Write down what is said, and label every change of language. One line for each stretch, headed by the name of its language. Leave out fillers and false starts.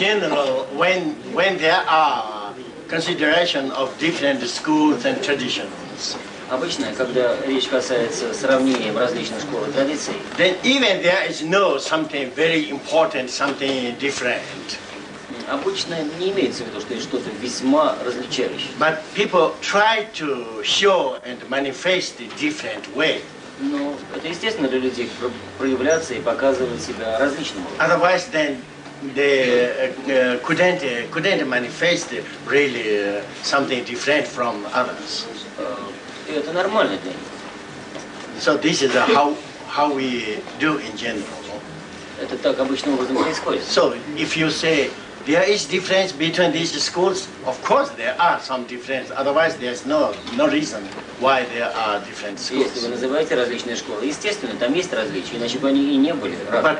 English: general, when there are consideration of different schools and traditions,
Russian: Обычно, когда речь касается сравнения различных школ и традиций,
English: then even there is no something very important, something different.
Russian: обычно не имеется в виду, что есть что-то весьма различающее.
English: But people try to show and manifest a different way.
Russian: Но это естественно для людей проявляться и показывать себя различным образом.
English: Otherwise, then they couldn't manifest really something different from others.
Russian: И это нормально для них.
English: So this is how we do in general.
Russian: Это так обычным образом происходит.
English: So if you say there is difference between these schools, of course there are some difference. Otherwise, there's no reason why there are different
Russian: Если вы
English: schools.
Russian: называете различные школы, естественно, там есть различия, иначе бы они и не были разными.